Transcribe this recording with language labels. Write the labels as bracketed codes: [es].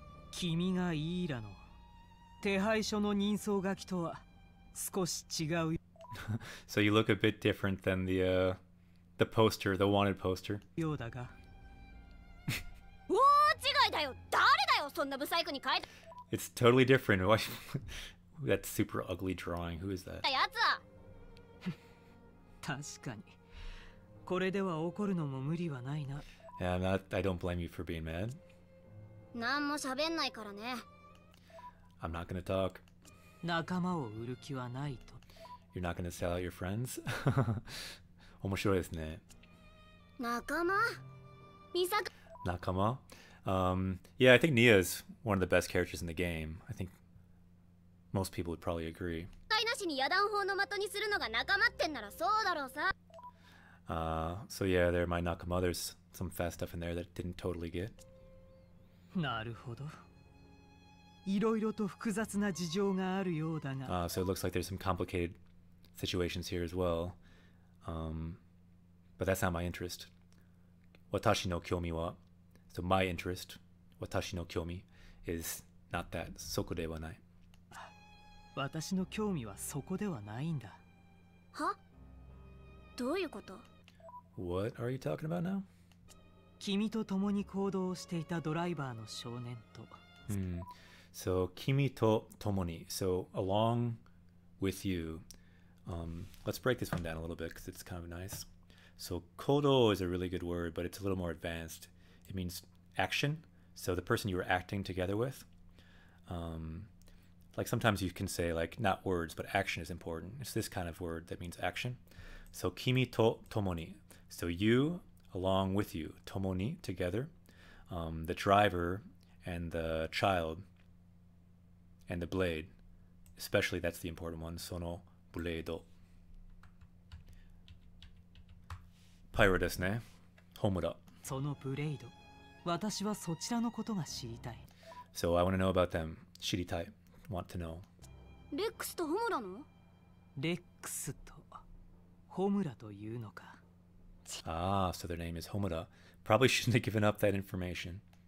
[ja] 君がイーラの手配書の人相書きとは少し違う。 [en] So you look a bit different than the poster, the wanted poster. [ja] ようだが。大違いだよ。誰だよ、そんなブサイクに書い [en] It's totally different. Why? That super ugly drawing. Who is that? [ja] たやつは。確かに。これでは怒るのも無理はないな。 [en] Yeah, I don't blame you for being mad. [ja] なんも喋んないからね。 [en] I'm not gonna talk. [ja] 仲間を売る気はないと。 [en] You're not gonna sell out your friends? [ja] 面白いですね。仲間？ミサク。 Nakama? [en] Yeah, I think Nia is one of the best characters in the game. I think most people would probably agree. [ja] 使いなしに野弾砲の的にするのが仲間ってんならそうだろうさ。 [en] So yeah, there are my Nakama. There's some fast stuff in there that didn't totally get. [ja] なるほど。いろいろと複雑な事情があるようだが。 [en] So it looks like there's some complicated situations here as well. But that's not my interest. [ja] Watashi no kyomi wa. [en] So my interest, [ja] watashi no kyomi, [en] is not that. [ja] Soko de wa nai. 私の興味はそこではないんだ。は？どういうこと？ [en] What are you talking about now? [ja] 君と共に行動していたドライバーの少年と。 [en] So, [ja] kimi to tomoni. [en] So, along with you. Let's break this one down a little bit because it's kind of nice. So, kodo is a really good word, but it's a little more advanced. It means action. So, the person you were acting together with. Like sometimes you can say like not words, but action is important. It's this kind of word that means action. So, [ja] kimi to tomoni. [en] So, you along with you, tomoni, together. The driver and the child and the blade, especially that's the important one, [ja] sono buleido. Pyro desu ne. Homura. そのブレイド、私はそちらのことが知りたい。 [en] So I want to know about them. [ja] Shiritai. [en] Want to know. [ja] レックスとホムラの？レックスとホムラというのか。 [en] Ah, so their name is Homura. Probably shouldn't have given up that information.